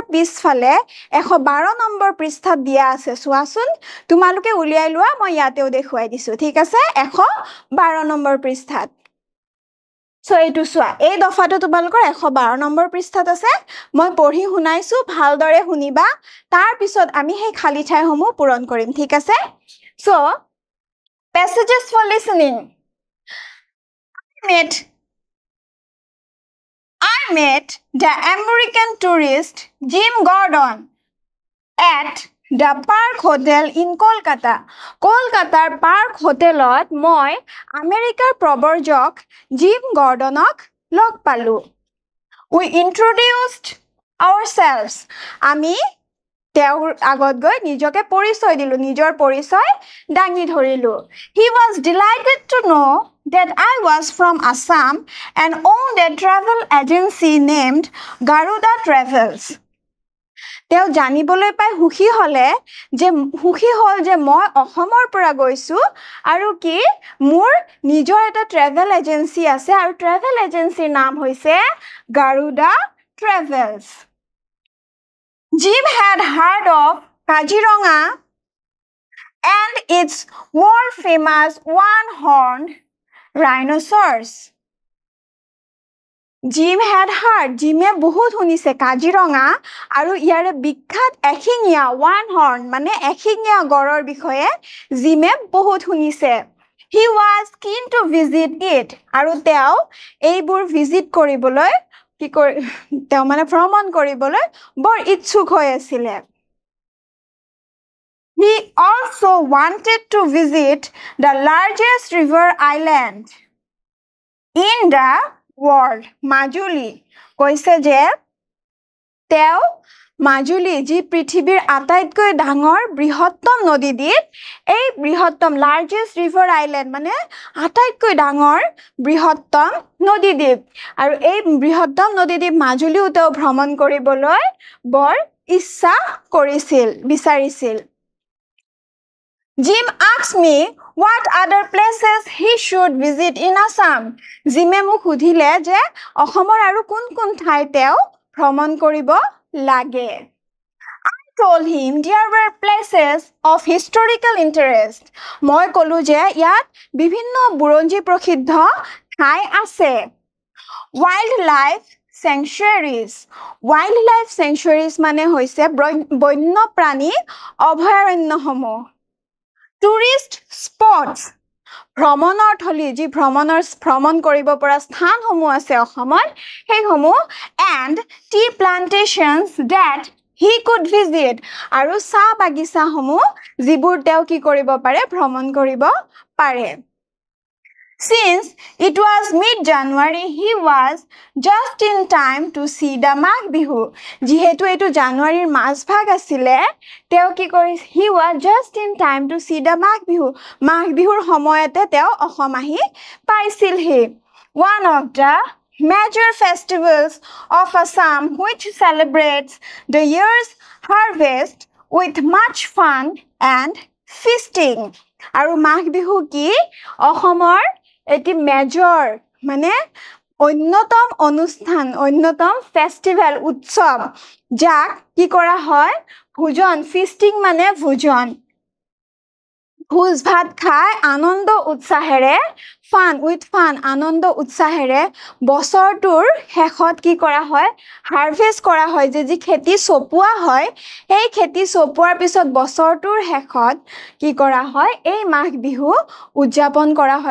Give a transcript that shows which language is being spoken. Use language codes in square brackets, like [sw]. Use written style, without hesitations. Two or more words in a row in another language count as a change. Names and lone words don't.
[as] পিছফালে 112 নম্বৰ পৃষ্ঠাত দিয়া আছে চোৱাচোন তোমালোকে উলিয়াই লোৱা মই ইয়াতেও দেখুৱাই দিছো ঠিক আছে 112 নম্বৰ পৃষ্ঠাত সো এইটো চোৱা এই দফাটো তোমালোকৰ 112 নম্বৰ পৃষ্ঠাত আছে মই পঢ়ি শুনাইছো ভালদৰে শুনিবা তাৰ পিছত আমি সেই খালি ঠাইসমূহ পূৰণ কৰিম ঠিক আছে সো [en] passages for listening I met the American tourist Jim Gordon at the Park Hotel in Kolkata. [as] কলকাতাৰ পাৰ্ক হোটেলত মই আমেৰিকাৰ পৰ্যটক জিম গৰ্ডনক লগ পালোঁ. [en] We introduced ourselves. [as] Ami তেওঁৰ আগত গৈ নিজকে পৰিচয় দিলো নিজৰ পৰিচয় দাঙি ধৰিলো [en] He was delighted to know that I was from Assam and owned a travel agency named Garuda Travels. [as] তেওঁ জানিবলৈ পাই সুখী হল যে মই অসমৰ পৰা গৈছো আৰু কি মোৰ নিজৰ এটা [en] travel agency [as] আছে আৰু [en] travel agencyৰ [as] নাম হৈছে Garuda Travels [en] Jim had heard of Kaziranga and its world famous one-horned rhinoceros Jim had heard [as] Jimে বহুত শুনিছে কাজিৰঙা আৰু ইয়াৰে বিখ্যাত এশিঙীয়া [en] one horn [as] মানে এশিঙীয়া গড়ৰ বিষয়ে Jimে বহুত শুনিছে [en] He was keen to visit it [as] আৰু তেওঁ এইবোৰ ভিজিট কৰিবলৈ তেওঁ মানে ভ্ৰমণ কৰিবলৈ বৰ ইচ্ছুক হৈ আছিল [en] He also wanted to visit the largest river island in the world Majuli কৈছে [as] যে তেওঁ মাজুলী যি পৃথিৱীৰ আটাইতকৈ ডাঙৰ বৃহত্তম নদীদ্বীপ এই বৃহত্তম [en] largest river island [as] মানে আটাইতকৈ ডাঙৰ বৃহত্তম নদীদ্বীপ আৰু এই বৃহত্তম নদীদ্বীপ মাজুলীও তেওঁ ভ্ৰমণ কৰিবলৈ বৰ ইচ্ছা কৰিছিল বিচাৰিছিল [en] Jim asked me what other places he should visit in Assam. [as] Jimে মোক সুধিলে যে অসমৰ আৰু কোন ঠাই তেওঁ ভ্ৰমণ কৰিব লাগে [en] I told him there were places of historical interest. [as] মই কলো যে ইয়াত বিভিন্ন বুৰঞ্জী প্ৰসিদ্ধ ঠাই আছে [en] Wildlife sanctuaries. Wildlife sanctuaries [as] মানে হৈছে বন্যপ্ৰাণী অভয়াৰণ্যসমূহ. [en] Tourist spots, [as] ভ্ৰমণৰ থলী, যি ভ্ৰমণ কৰিব পৰা স্থানসমূহ আছে অসমত, সেইসমূহ, [en] and tea plantations that he could visit, [as] আৰু চাহ বাগিচাসমূহ যিবোৰ তেওঁ কি কৰিব পাৰে, ভ্ৰমণ কৰিব পাৰে. [en] Since it was mid-January, he was just in time to see the Magh Bihu. [as] যিহেতু এইটো জানুৱাৰীৰ মাজভাগ আছিলে, তেওঁ কি কৰিছে, [en] he was just in time to see the Magh Bihu. [as] মাঘ বিহুৰ সময়তে তেওঁ অসম আহি পাইছিলহি. [en] One of the major festivals of Assam which celebrates the year's harvest with much fun and feasting. [as] আৰু মাঘ বিহু কি, অসমৰ এটি মেজৰ মানে অন্যতম অনুষ্ঠান, অন্যতম ফেষ্টিভেল, উৎসৱ, যাক কি কৰা হয়, ভোজন, ফিষ্টিং মানে ভোজন, ভোজ ভাত খাই আনন্দ উৎসাহেৰে, ফান, আনন্দ উৎসাহেৰে বছৰটোৰ শেষত কি কৰা হয়, হাৰ্ভেষ্ট কৰা হয়, যে যি খেতি চপোৱা হয়, এই খেতি চপোৱাৰ পিছত বছৰটোৰ শেষত কি কৰা হয়, এই মাঘ বিহু উদযাপন কৰা হয়.